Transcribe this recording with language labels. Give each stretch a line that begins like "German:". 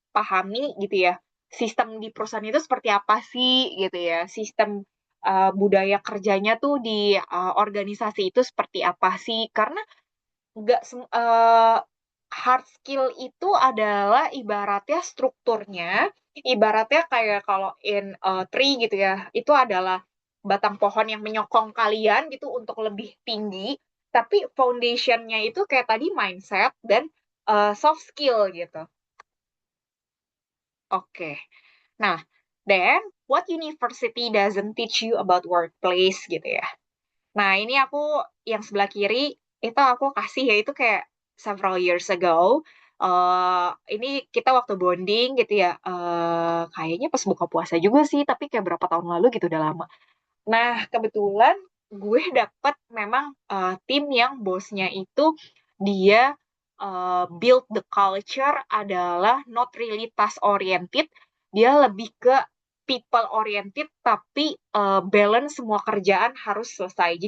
Indonesian: pahami gitu ya, sistem di perusahaan itu seperti apa sih gitu ya, sistem budaya kerjanya tuh di organisasi itu seperti apa sih, karena nggak hard skill itu adalah ibaratnya strukturnya, ibaratnya kayak kalau in tree gitu ya, itu adalah batang pohon yang menyokong kalian gitu untuk lebih tinggi, tapi foundationnya itu kayak tadi mindset dan soft skill gitu. Oke. Nah,
English: then what university doesn't teach you about workplace
Indonesian: gitu ya. Nah, ini aku yang sebelah kiri itu aku kasih ya itu kayak
English: several years ago.
Indonesian: Ini kita waktu bonding gitu ya. Kayaknya pas buka puasa juga sih, tapi kayak berapa tahun lalu gitu udah lama. Nah, kebetulan gue dapet memang tim yang bosnya itu dia
English: build the culture
Indonesian: adalah
English: not really task oriented,
Indonesian: dia lebih ke
English: people oriented
Indonesian: tapi balance semua kerjaan harus selesai.